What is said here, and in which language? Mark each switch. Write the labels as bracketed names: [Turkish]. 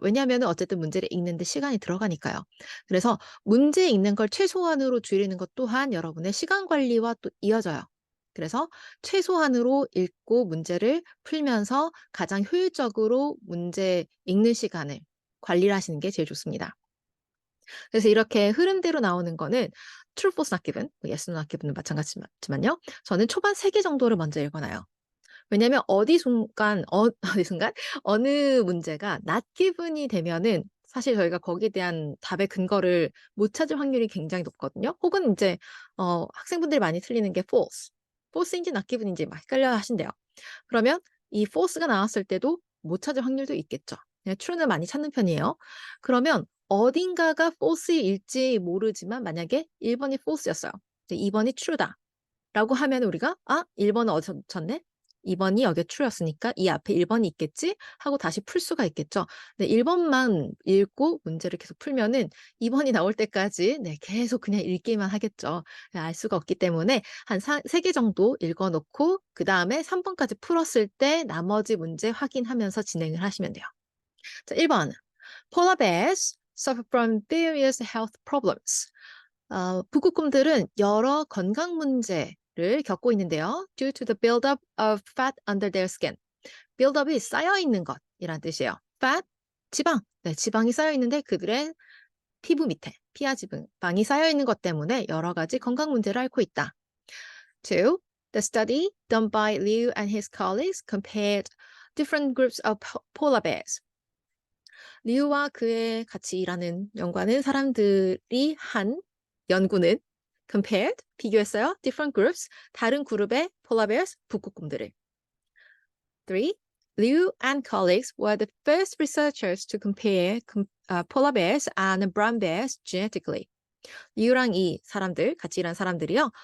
[Korean] 왜냐하면은 어쨌든 문제를 읽는데 시간이 들어가니까요. 그래서 문제 읽는 걸 최소한으로 줄이는 것 또한 여러분의 시간 관리와 또 이어져요. 그래서 최소한으로 읽고 문제를 풀면서 가장 효율적으로 문제 읽는 시간을 관리를 하시는 게 제일 좋습니다. 그래서 이렇게 흐름대로 나오는 거는 true, false, not given, yes, no, not given은 마찬가지지만요. 저는 초반 3개 정도를 먼저 읽어놔요. 왜냐면 어디 순간 어느 문제가 not given이 되면은 사실 저희가 거기에 대한 답의 근거를 못 찾을 확률이 굉장히 높거든요. 혹은 이제 학생분들이 많이 틀리는 게 false인지 not given인지 막 헷갈려 하신대요. 그러면 이 false가 나왔을 때도 못 찾을 확률도 있겠죠. 그냥 true는 많이 찾는 편이에요. 그러면 어딘가가 false일지 모르지만 만약에 1번이 false였어요. 2번이 true다. 라고 하면 우리가 1번은 어디서 놓쳤네? 2번이 여기에 true였으니까 이 앞에 1번이 있겠지? 하고 다시 풀 수가 있겠죠. 근데 1번만 읽고 문제를 계속 풀면은 2번이 나올 때까지 계속 그냥 읽기만 하겠죠. 알 수가 없기 때문에 한 3개 정도 읽어놓고 그 다음에 3번까지 풀었을 때 나머지 문제 확인하면서 진행을 하시면 돼요. 자, 1번. [English] Polar bears suffer from various health problems. [Korean] 북극곰들은 여러 건강 문제를 겪고 있는데요. [English] Due to the buildup of fat under their skin. [Korean] buildup이 쌓여 있는 것이란 뜻이에요. fat, 지방. 네, 지방이 쌓여 있는데 그들의 피부 밑에 피하 지방이 쌓여 있는 것 때문에 여러 가지 건강 문제를 앓고 있다. [English] Two, the study done by Liu and his colleagues compared different groups of polar bears. [Korean] 리우와 그의 같이 일하는 연구하는 사람들이 한 연구는 compared, 비교했어요. [English] different groups, [Korean] 다른 그룹의 [English] polar bears, [Korean] 북극곰들을. 3. [English] Liu and colleagues were the first researchers to compare polar bears and brown bears genetically. [Korean] 리우랑 이 사람들, 같이 일한 사람들이요.